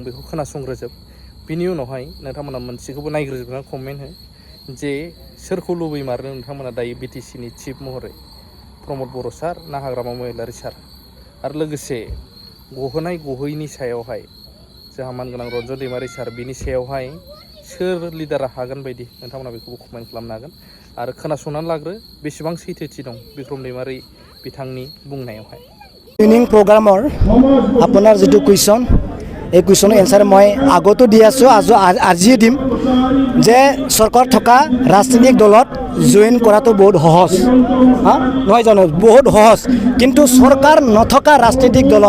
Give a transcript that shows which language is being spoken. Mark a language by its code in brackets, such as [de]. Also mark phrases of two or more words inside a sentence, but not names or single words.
[brx] बेखौ खोनासंग्रोजोब बिनि उनावहाय नोंथांमोना मोनसेखौबो नायग्रोजोबना कमेन्ट हो जे सोरखौ लुबैमारो नोंथांमोना दायो बिटिसिनि चिफ महरै प्रमोद बर' सार ना हाग्रामा महिलारि सार आरो लोगोसे गहोनाय गहोयिनि सायावहाय जोंहा मानगोनां रन्जन दैमारि सार बिनि सायावहाय सोर लिडारा हागोन बायदि नोंथांमोना बेखौबो कमेन्ट खालामनो हागोन आरो खोनासंनानै लाग्रो बेसेबां सैथोथि दं बिक्रम दैमारि बिथांनि बुंनायावहाय [en] training programme [as] আপোনাৰ যেটো কুৱেশ্যন এই [en] question's answer [as] মই আগতো দি আছো আজি দিম যে চৰকাৰ থকা ৰাজনৈতিক দলত জয়েন কৰাটো বহুত সহজ নহয় জানো বহুত সহজ কিন্তু চৰকাৰ নথকা ৰাজনৈতিক দলত